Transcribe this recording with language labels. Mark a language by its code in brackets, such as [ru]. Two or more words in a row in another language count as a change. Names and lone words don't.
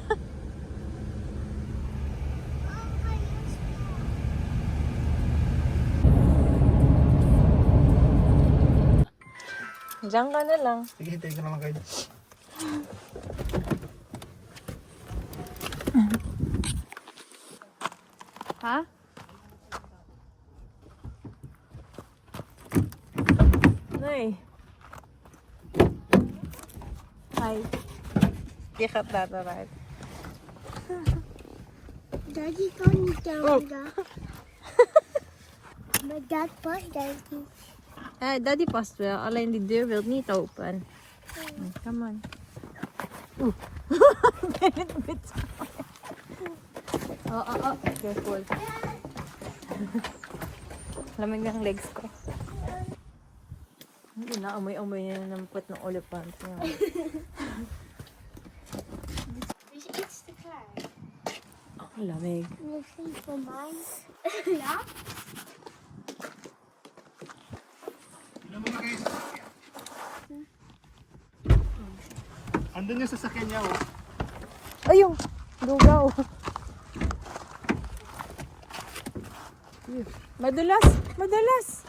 [tl] Diyan ka na lang. Sige, hintay ka naman kayo. Ha? Nay. [nl] Hi. Je gaat later uit. Daddy kan niet down daar. Maar dat past denk ik. Daddy past wel, alleen die deur wil niet open. [en] Come on. Oeh. Oh. Careful. [tl] Lamig ng legs ko. Hindi na, amoy-amoy niya ng put ng olifant niya. [nl] Dus iets te klein. [tl] Ang lamig. [nl] Misschien voor mij. Ja? [tl] Andun yung sasakyan niya, oh. Ayun! Lugaw! Madulas! Madulas!